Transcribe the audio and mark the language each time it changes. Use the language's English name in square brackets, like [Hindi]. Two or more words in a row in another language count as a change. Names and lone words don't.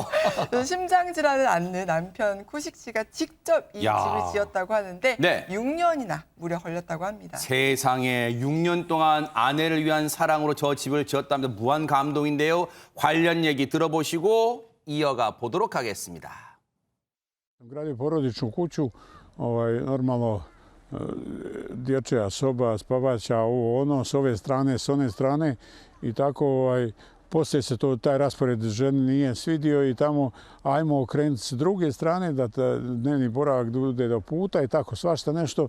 [Korean] 심장 질환을 앓는 남편 쿠식 씨가 직접 이 야. 집을 지었다고 하는데 네. 6년이나 무려 걸렸다고 합니다. 세상에 6년 동안 아내를 위한 사랑으로 저 집을 지었답니다. 무한 감동인데요. 관련 얘기 들어보시고 이어가 보도록 하겠습니다. [Bosnian] Gradio porodičnu kuću, normalno dječja soba, spavaća, ovo ono, s ove strane, s one strane i tako poslije se taj raspored ženi nije svidio i tamo ajmo okrenuti s druge strane da dnevni boravak bude do puta i tako svašta nešto.